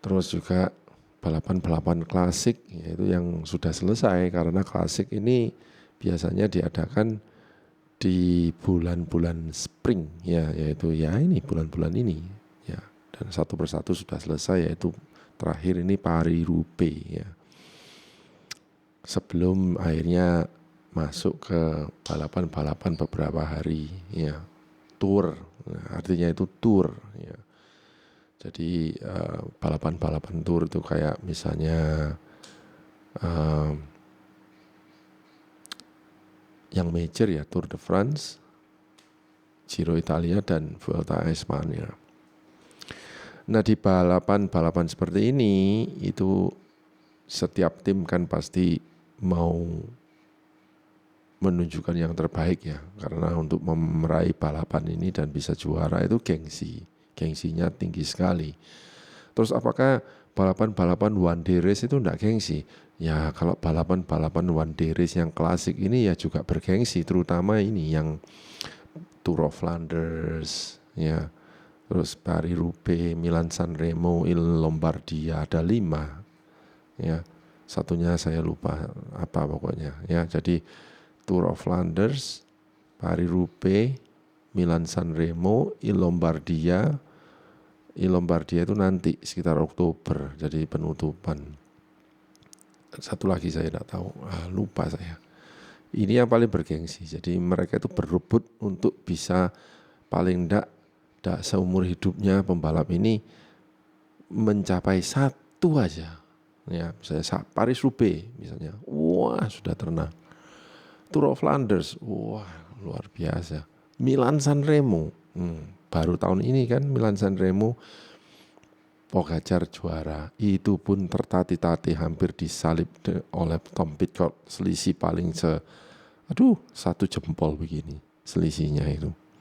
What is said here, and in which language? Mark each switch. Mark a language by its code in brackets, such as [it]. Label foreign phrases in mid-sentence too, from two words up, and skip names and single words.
[id] Terus juga balapan-balapan klasik, yaitu yang sudah selesai, karena klasik ini biasanya diadakan di bulan-bulan spring, ya, yaitu ya ini bulan-bulan ini, ya, dan satu persatu sudah selesai, yaitu terakhir ini Paris-Roubaix, ya, sebelum akhirnya masuk ke balapan-balapan beberapa hari, ya, tour, nah, artinya itu tour, ya. Jadi balapan-balapan tour itu kayak misalnya yang major ya Tour de France, Giro Italia, dan Vuelta a España. Nah, di balapan-balapan seperti ini itu setiap tim kan pasti mau menunjukkan yang terbaik ya, karena untuk meraih balapan ini dan bisa juara itu gengsinya tinggi sekali. Terus apakah balapan-balapan [en] one day race [id] itu enggak gengsi? Ya, kalau balapan-balapan [en] one day race [id] yang klasik ini ya juga bergengsi, terutama ini yang Tour of Flanders, ya, terus Paris-Roubaix, Milan-San Remo, Lombardia, ada 5, ya, satunya saya lupa apa pokoknya, ya. Jadi Tour of Flanders, Paris-Roubaix, Milan-San Remo, Lombardia itu nanti sekitar Oktober, jadi penutupan. Satu lagi saya tidak tahu, lupa saya. Ini yang paling bergengsi. Jadi mereka itu berebut untuk bisa paling tidak seumur hidupnya pembalap ini mencapai satu aja. Ya, misalnya Paris-Roubaix misalnya, wah sudah tenang. Tour of Flanders, wah luar biasa. Milan-San Remo, baru tahun ini kan Milan-San Remo, Pogacar juara, itu pun tertati-tati hampir disalib oleh Tom Pidcock, selisih paling 1 jempol begini selisihnya itu.